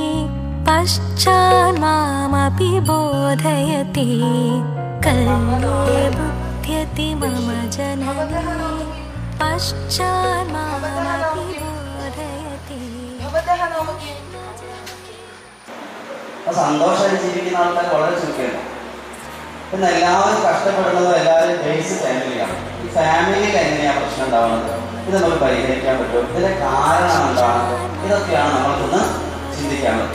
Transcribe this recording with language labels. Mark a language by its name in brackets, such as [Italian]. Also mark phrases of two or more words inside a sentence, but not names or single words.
[Sanskrit] पश्चान्मामपि बोधयति कल्ये बुध्यति मम जननी पश्चान्मामपि बोधयति. [Malayalam] സന്തോഷമായിട്ട് ജീവിക്കുന്ന ആൾക്കാർ വളരെ ചുരുക്കമാണ്. പിന്നെ എല്ലാവരും കഷ്ടപ്പെടുന്നതും എല്ലാവരും [English] base family ആണ്. [Malayalam] ഈ ഫാമിലിയിൽ എങ്ങനെയാണ് പ്രശ്നം ഉണ്ടാവുന്നത്, ഇത് നമുക്ക് പരിഹരിക്കാൻ പറ്റുമോ, ഇതിന്റെ കാരണം എന്താണ്, ഇതൊക്കെയാണ് നമ്മൾക്കൊന്ന് ചിന്തിക്കാനുള്ളത്.